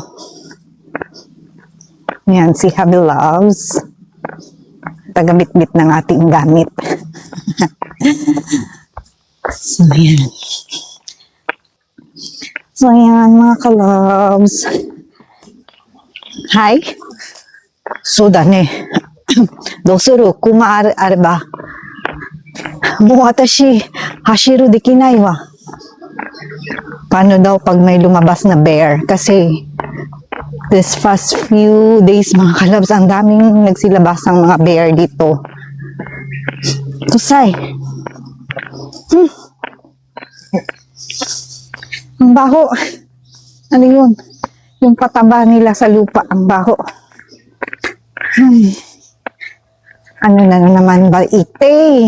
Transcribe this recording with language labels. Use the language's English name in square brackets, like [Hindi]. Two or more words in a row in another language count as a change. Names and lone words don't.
[Filipino] Ayan, si Happy Loves. Taga-bit-bit ng ating gamit. So, ayan. So, ayan, mga kalabs. Hi. So, dane. [Japanese] どうする熊あれば。もう私、走るできないわ。 [Filipino] Paano daw pag may lumabas na bear? Kasi, [English] this past few days, [Filipino] mga kalabs, ang daming nagsilabasang mga bear dito. Kusay. Ang baho. Ano yun? Yung pataba nila sa lupa, ang baho. Ay. Ano na naman ba ite?